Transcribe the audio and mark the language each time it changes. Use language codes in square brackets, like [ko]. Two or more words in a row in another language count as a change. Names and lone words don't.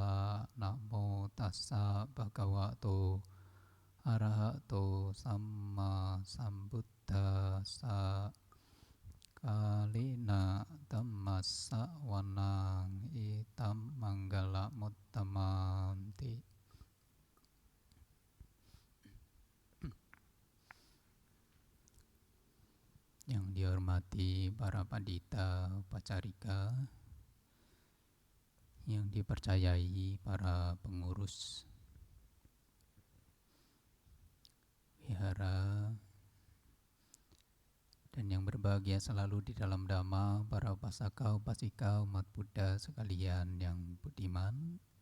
[pi] Namo tassa bhagavato arahato samma sambuddhassa. Kalina dhammassa wanang itam manggala muttamanti. [id] Yang dihormati para pandita pacarika, yang dipercayai para pengurus wihara, dan yang berbahagia selalu di dalam Dhamma, para [pi] upasaka upasika [id] umat Buddha sekalian yang budiman.